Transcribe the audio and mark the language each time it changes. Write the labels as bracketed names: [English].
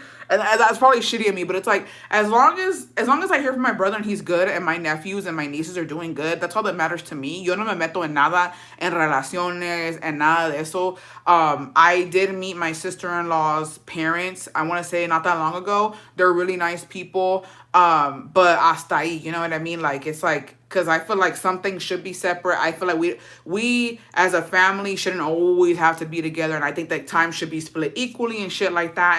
[English] And that's probably shitty of me, but it's like as long as I hear from my brother and he's good and my nephews and my nieces are doing good, that's all that matters to me. [Spanish] Yo no me meto en nada en relaciones and nada de eso. [English] I did meet my sister-in-law's parents. I want to say not that long ago. They're really nice people. But [Spanish] hasta ahí, [English] you know what I mean? Like it's like because I feel like something should be separate. I feel like we as a family shouldn't always have to be together, and I think that time should be split equally and shit like that.